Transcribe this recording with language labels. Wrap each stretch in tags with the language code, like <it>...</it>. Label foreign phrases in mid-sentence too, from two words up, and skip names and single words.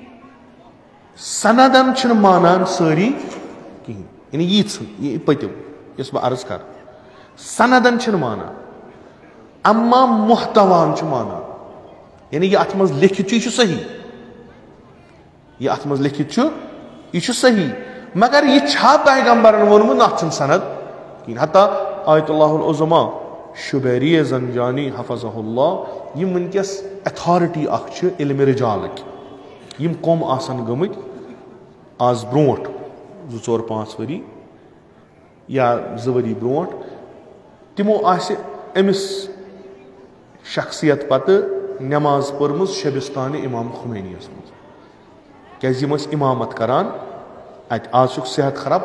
<ks>سندن چھِنہٕ مانان سٲری کِہینۍ یعنی ییٖژہن یہِ پٔتِم یۄس بہٕ عرض کرٕ سندن چھِنہٕ مانان اما محتوان چھِ مانان یعنی یہِ اتھ منٛز لیکھِتھ چھُ یہِ چھُ صحیح یہِ اتھ منٛز لیکھِتھ چھُ یہِ چھُ صحیح مگر یہِ چھا پیغمبرن ووٚنمُت نہ اتھ چھُنہٕ سند کِہینۍ حتیٰ آیت اللہ العظما شُبیری زنجانی</ks> <ar>حفظہ اللہ</ar> <ks>یِم وٕنکیٚس ایتھارٹی اکھ چھِ علمِ رِجالٕکۍ یِم کۄم آسن گٔمٕتۍ آز برونٛٹھ 2-4-5 ؤری یا 2 ؤری برونٛٹھ تِمو آسہِ أمِس شخصیت پتہٕ نٮ۪ماز پٔرمٕژ شبستانہِ امام خُمینیَس منٛز کیازِ یِم ٲسۍ اِمامت کران اتہِ آز چھُکھ صحت خراب</ks>